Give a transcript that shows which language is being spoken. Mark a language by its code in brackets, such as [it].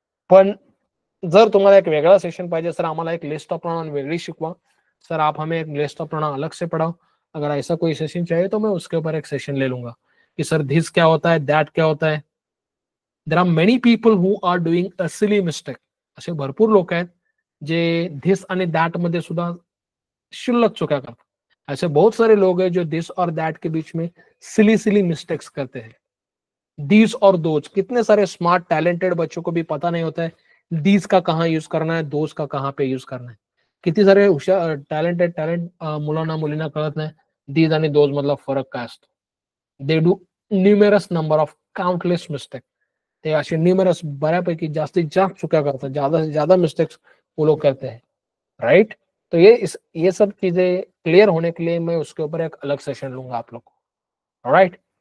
[mr] पण जर तुम्हाला एक वेगळा सेशन पाहिजे, सर आम्हाला एक लिस्ट ऑफ प्रोनाउन वेगळी शिकवा, [hi] सर आप हमें एक लिस्ट ऑफ प्रोनाउन अलग से पढ़ाओ, अगर ऐसा कोई सेशन चाहिए तो मैं उसके ऊपर एक सेशन ले लूंगा कि सर दिस क्या होता है, दैट क्या होता है। [en] There are many people who are doing a silly mistake. [mr] असे भरपूर लोक आहेत जे धिस आणि दॅट मध्ये सुद्धा शुल्लक चुका करतात। [hi] ऐसे बहुत सारे लोग हैं जो दिस और दैट के बीच में सिली मिस्टेक्स करते हैं। दीज और दोज, कितने सारे स्मार्ट टैलेंटेड बच्चों को भी पता नहीं होता है दीज का कहाँ यूज करना है, दोज का कहाँ पे यूज करना है। [mr] किती सारे हुशार टॅलेंट मुलांना मुलींना कळत नाही दीज आणि दोज मधला फरक काय असतो। [en] They do numerous number of countless mistake. [mr] ते असे न्यूमेरस बऱ्यापैकी जास्तीत जास्त चुका करतात, [hi] ज्यादा से ज्यादा मिस्टेक्स वो लोग करते हैं, [mr] राइट। [hi] तो ये सब चीजें क्लियर होने के लिए मैं उसके ऊपर एक अलग सेशन लूंगा आप लोग को, राइट।